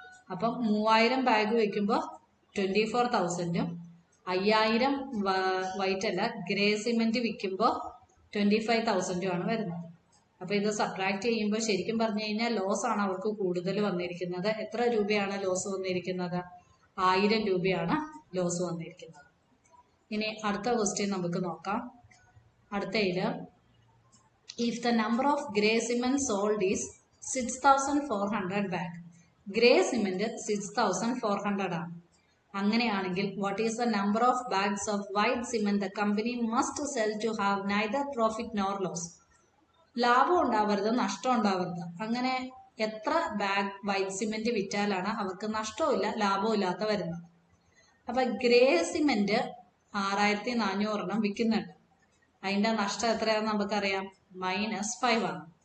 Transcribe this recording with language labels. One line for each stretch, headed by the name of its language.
Malayalam: അപ്പം 3000 ബാഗ് വിൽക്കുമ്പോൾ 24,000ഉം 5000 വൈറ്റ് അല്ല ഗ്രേ സിമെന്റ് വിൽക്കുമ്പോൾ 25,000ഉം ആണ് വരുന്നത്. അപ്പൊ ഇത് സബ്ട്രാക്ട് ചെയ്യുമ്പോൾ ശരിക്കും പറഞ്ഞു കഴിഞ്ഞാൽ ലോസ് ആണ് അവർക്ക് കൂടുതൽ വന്നിരിക്കുന്നത്. എത്ര രൂപയാണ് ലോസ് വന്നിരിക്കുന്നത്? 1000 രൂപയാണ് ലോസ് വന്നിരിക്കുന്നത്. ഇനി അടുത്ത ക്വസ്റ്റ്യൻ നമുക്ക് നോക്കാം. അടുത്തയില്
English: if the number of grey cement sold is 6,400 bag.
Malayalam: Grey cement 6,400 ആണ്. അങ്ങനെയാണെങ്കിൽ
English: what is the number of bags of white cement the company must sell to have neither profit nor loss?
Malayalam: ലാഭം ഉണ്ടാവരുത്, നഷ്ടം ഉണ്ടാവരുത്. അങ്ങനെ എത്ര ബാഗ് വൈറ്റ് സിമെന്റ് വിറ്റാലാണ് അവർക്ക് നഷ്ടവും ലാഭവും ഇല്ലാത്ത വരുന്നത്? അപ്പൊ ഗ്രേ സിമെന്റ് 6400 വിൽക്കുന്നുണ്ട്. അതിന്റെ നഷ്ടം എത്രയാണെന്ന് നമുക്കറിയാം? -5 ആണ്.